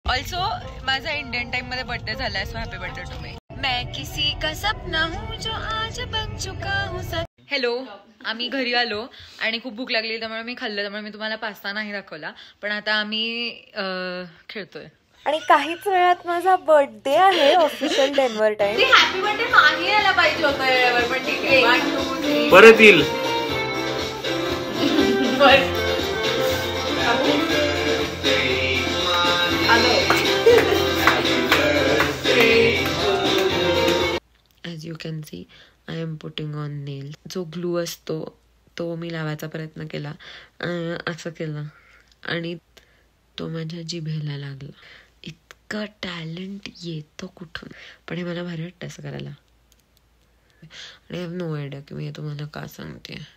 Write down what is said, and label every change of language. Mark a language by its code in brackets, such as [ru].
[mr] Also माझा Indian time मध्ये birthday झालाय, [en] So happy birthday to me. [hi] मैं किसी का सपना हूँ जो आज बन चुका हूँ. [mr] हॅलो, आम्ही घरी आलो आणि खूप भूक लागली, त्यामुळे मी खाल्लं. त्यामुळे मी तुम्हाला पास्ता नाही दाखवला, पण आता आम्ही खेळतोय. आणि काहीच वेळात माझा बर्थडे आहे, official Denver time. Happy birthday नाही यायला पाहिजे होतं वेळेवर, पण ठीक आहे. 1 2 3 परत येईल. [en] As you can see, I am putting on nails. [mr] जो ग्लू असतो तो मी लावायचा प्रयत्न केला, असं केलं आणि तो माझ्या जिभेला लागला. इतकं टॅलेंट येतो कुठून, पण हे मला भारी वाटतं असं करायला. आणि [en] I have no idea [mr] की मी तुम्हाला का सांगते.